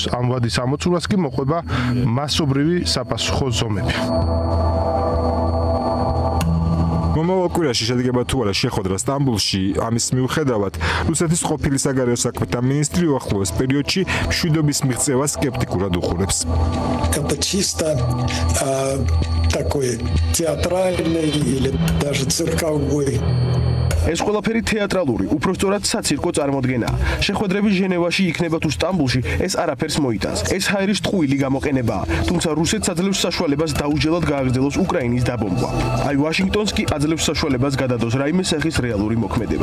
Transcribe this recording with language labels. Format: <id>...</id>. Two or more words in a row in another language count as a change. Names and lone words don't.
<ka>ამ ვადის ამოწურვას კი მოყვება მასობრივი საპასუხო ზომები. მომავალ კვირაში შედგება თუ არა შეხვედრა სტამბულში, ამის მიუხედავად, რუსეთის ყოფილი საგარეო საქმეთა მინისტრი უახლოეს პერიოდში მშვიდობის მიღწევას სკეპტიკურად უყურებს.</ka> <ru>Это чисто такой театральный или даже цирковой.</ru> <ka>ეს ყველაფერი თეატრალური, უпростоრად საცირკო წარმოდგენაა. შეხვედრები ჟენევაში იქნება თუ სტამბულში, ეს არაფერს მოიტანს. ეს ჰაერის ტყუილი გამოყენებაა, თუმცა რუსეთს აძლევს საშუალებას დაუჯელად გააგრძელოს უკრაინის დაბომბვა. აი ვაშინგტონს კი აძლევს საშუალებას გადადოს რაიმე სახის რეალური მოქმედება.</ka>